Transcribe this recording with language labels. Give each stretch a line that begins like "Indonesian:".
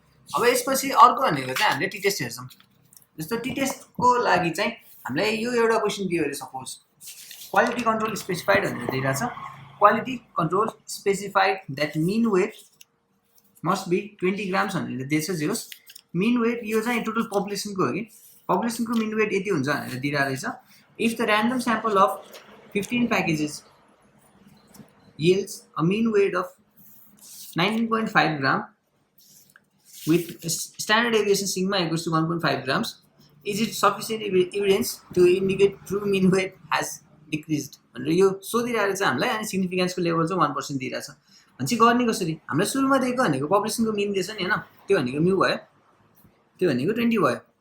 Nepali: अब यसपछि अर्को भनेको चाहिँ हामीले टी टेस्ट हेर्छौँ। जस्तो टी टेस्टको लागि चाहिँ हामीलाई यो एउटा क्वेसन दियो अरे,
English: suppose quality control specified
Nepali: भनेर दिइरहेछ।
English: quality control specified that mean weight must be 20 grams
Nepali: भनेर दिएछ जेहोस्। मिन वेट यो चाहिँ टोटल पपुलेसनको हो कि, पपुलेसनको मिन वेट यति हुन्छ भनेर दिइरहेको रहेछ।
English: if the random sample of 15 packages yields a mean weight of 19.5 gram with standard deviation sigma equals to 1.5 grams, is it sufficient evidence to indicate true mean weight has
Nepali: डिक्रिज्ड भनेर यो सोधिरहेको छ हामीलाई। अनि सिग्निफिकेन्सको लेभल चाहिँ 1% दिइरहेछ भने चाहिँ गर्ने कसरी? हामीलाई सुरुमा दिएको भनेको पपुलेसनको मिन दिएछ नि होइन, त्यो भनेको म्यू भयो, त्यो भनेको 20 भयो।